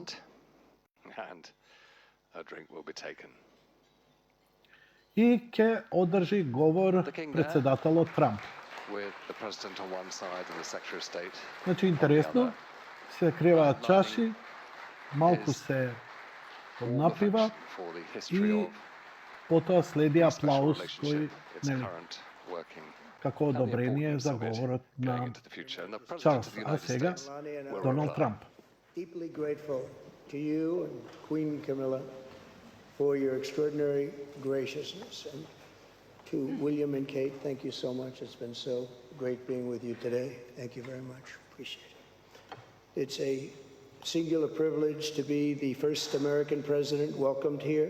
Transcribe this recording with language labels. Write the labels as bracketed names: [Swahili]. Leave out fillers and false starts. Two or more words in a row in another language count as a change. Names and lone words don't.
[English] And a drink will be taken. [Macedonian] И ќе одржи говор председателот Трамп. [English] With the president on one side and the Secretary of State. [Macedonian] Значи, интересно, се креваат чаши, малку се поднапива и потоа следи аплауз кој, нели, како одобрение за говорот на Чарлс. А сега Доналд Трамп. [English] Deeply grateful to you and Queen Camilla for your extraordinary graciousness, and to William and Kate, thank you so much. It's been so great being with you today. Thank you very much. Appreciate it. It's a singular privilege to be the first American president welcomed here.